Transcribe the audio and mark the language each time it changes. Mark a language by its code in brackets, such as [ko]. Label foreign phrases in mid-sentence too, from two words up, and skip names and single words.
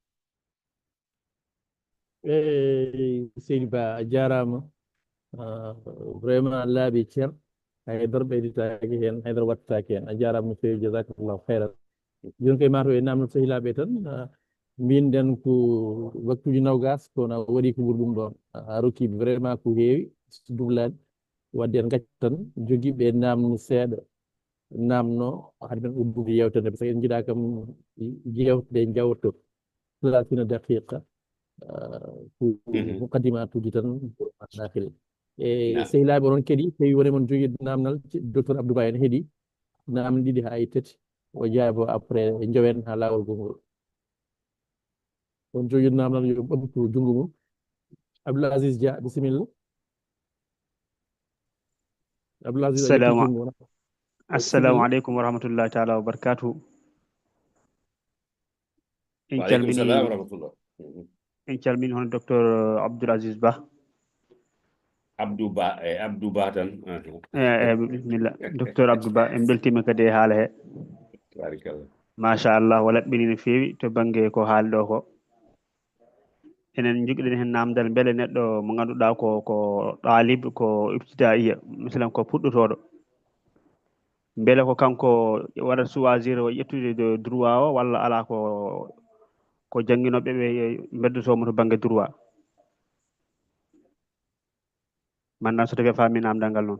[ff] seydi Ba a jarama vraiment laaɓi ceer haydara ɓeyditaki hen haydara wattaki hen a jarama no fewi [ar] جزاك الله خيرا [ff] joni koye mato e namno sehilaɓe tan mbinden ko waktuji nawgas kono waɗi ko ɓuri ɗum ɗon a rokki vraiment ko heewi dublade wadde en gaccat tan joguiɓe namno seeɗa namno haade men uddude yewtere [fr] par ce que [ff] en jiiɗa kam jewteɗe jawto 30 daqiqa ko muqaddimatuji tan dakhil e sehilaɓe onon kadi tawi woni mon jogui namdal docteur Abdou Ba en heeɗi namde ɗiɗi ha e tati o jaabo après jowen ha lawol gongol on jogui namdal yo ɓamtu jungo mum Abdoul Aziz Dia bisimilla Abdoul Aziz [ar] السلام عليكم ورحمة الله تعالى وبركاته [ff] en calmini hono docteur Abdoul Aziz Ba Abdou Ba tan bismillah docteur Abdou Ba en beltima kadi e haala he machallah o laɓɓini no feewi to banggue ko haalɗo ko enen joguiɗen hen namdal beele neɗɗo mo ganduɗa ko ɗalib ko ibtidaiya misalan ko puɗɗotoɗo beele ko kanko waɗat choisir o ƴettude droit o walla ala ko jangguinoɓe ɓe beddotomo to banggue droit mandan so tawi a faami namdal ngal noon